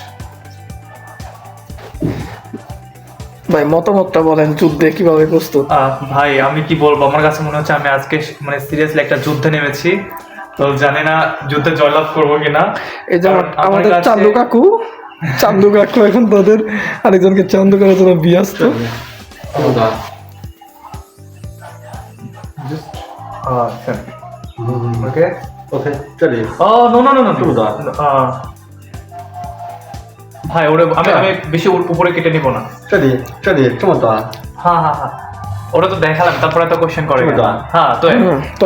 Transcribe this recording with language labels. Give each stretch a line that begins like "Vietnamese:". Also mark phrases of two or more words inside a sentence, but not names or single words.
Bangla: ভাই মতামতটা বলেন, যুদ্ধে কিভাবে প্রস্তুত? ভাই আমি কি বলবো, আমার কাছে মনে হচ্ছে আমি আজকে মানে সিরিয়াসলি একটা যুদ্ধে নেমেছি। তো জানি না যুদ্ধে জয়লাভ করবো কিনা। এই যে আমাদের চান্দু কাকু এখন তাদের আরেকজনকে চান্দু করার জন্য ব্যস্ত।
Chinese: 这么短。
Bangla: ওকে
Chinese: OK，这里
English: no no no no
Chinese: 这么短。
Bangla: ভাই ওরে আমি বেশি উপরে কেটে নিব না।
Chinese: 这里这么短。
Bangla: হ্যাঁ ওরা তো দেখালাম, তারপরে তো কোশ্চেন করে।
English: Good one.
Bangla: হ্যাঁ তো তো